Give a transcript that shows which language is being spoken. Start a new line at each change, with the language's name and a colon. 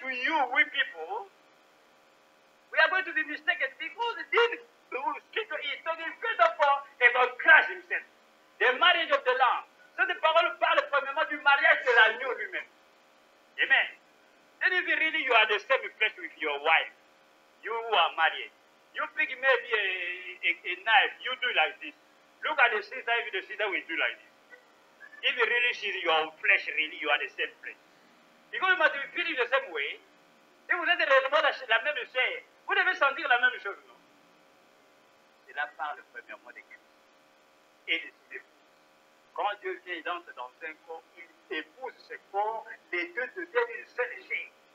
English: you, we people, we are going to be mistaken because this scripture is talking first of all about Christ himself, the marriage of the Lamb.
French: Cette parole parle premièrement du mariage de l'agneau lui-même. Amen.
English: Then if really you are the same flesh with your wife, you who are married, you pick maybe a knife, you do like this. Look at the sister, if the sister will do like this. If really she's your flesh, really you are the same flesh. Because you must be feeling the same way.
French: Si vous êtes réellement la même chair, vous devez sentir la même chose, non? Cela parle premièrement de Christ et de ses épouses. Quand Dieu vient et entre dans un corps, il épouse ce corps, les deux deviennent une seule chair.